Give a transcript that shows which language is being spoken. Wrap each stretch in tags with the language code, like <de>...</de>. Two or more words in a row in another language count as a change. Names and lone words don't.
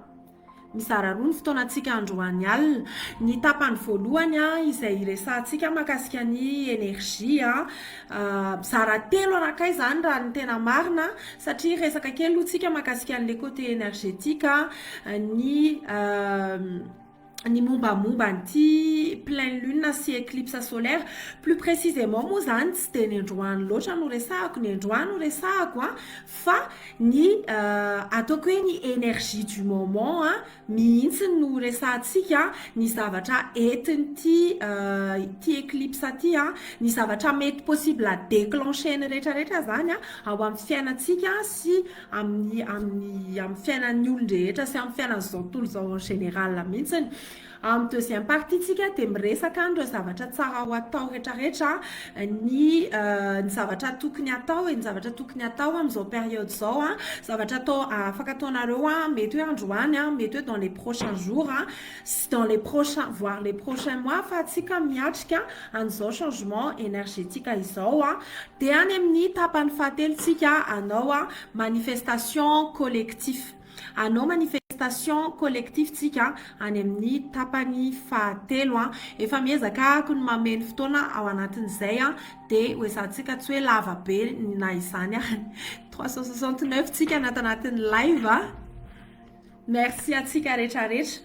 <mg>Mizara roa ny fotoanatsika androany alina. Ny tapany voalohany izay resahantsika mahakasika ny énergie mizara telo anakay zany raha ny tena marina satria resaka kely lotsika mahakasika an'le</mg> <fr>côté énergétique</fr> <mg>ny mombamomba an'ity</mg> <fr>pleine lune</fr> <mg>sy</mg> <fr>éclipse solaire plus précisément</fr> <mg>moa zany tsy dia ny androany loatra no resahako ny androany no resahako fa ny ataoko hoe ny</mg> <fr>énergie du moment</fr> <mg>mihitsy no resahantsika ny zavatra entin'ity ty éclipse ty ny zavatra mety</mg> <fr>possible déclencher</fr> <mg>ny rehetrarehetra zany ao amin'ny fiainantsika sy amin'ny fiainan'ny olon-drehetra sy amin'ny fiainan'izao tontolo zao</mg> <fr>en général</fr> <mg>mihitsiny. Amin'ny</mg> <fr>deuxième partie</fr> <mg>tsika dia miresaka andro zavatra tsara ho atao rehetrarehetra ny zavatra tokony atao ny zavatra tokony atao amin'izao période zao zavatra atao afaka ataonareo mety hoe androany mety hoe</mg> <fr>dans les prochains jours dans les prochains voire les prochains mois</fr> <mg>fa tsika miatrika an'izao</mg> <fr>changement énergétique</fr> <mg>izao dia any amin'ny tapany fahatelontsika anao</mg> <fr>manifestation collectif</fr> <mg>anao</mg> <fr>manifestation collectif</fr> <mg>tsika any amin'ny tapany fahatelo efa miezaka ako ny mameno fotoana ao anatin'izay dia hoesantsika tsy hoe lava be na izany 369 tsika anatin'ny live merci atsika rehetrarehetra.</mg>